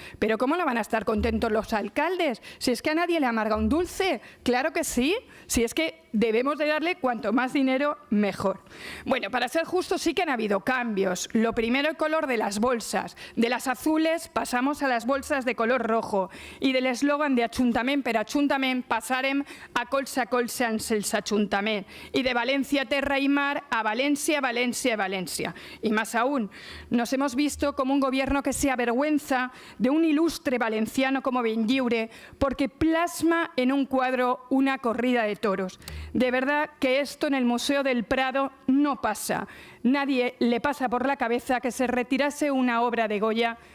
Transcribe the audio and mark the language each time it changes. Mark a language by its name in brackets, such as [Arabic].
[Spanish] Pero ¿cómo no van a estar contentos los alcaldes? Si es que a nadie le amarga un dulce. Claro que sí. Si es que debemos de darle cuanto más dinero, mejor. Bueno, para ser justos, sí que han habido cambios. Lo primero, el color de las bolsas. De las azules pasamos a las bolsas de color rojo. [Catalan] I de l'eslògan de Ajuntament per Ajuntament passarem a colze en els Ajuntament. [Spanish] Y de Valencia, Terra y Mar a Valencia, Valencia, Valencia. Y más aún, nos hemos visto como un gobierno que se avergüenza de un ilustre valenciano como Benlliure porque plasma en un cuadro una corrida de toros. De verdad que esto en el Museo del Prado no pasa. Nadie le pasa por la cabeza que se retirase una obra de Goya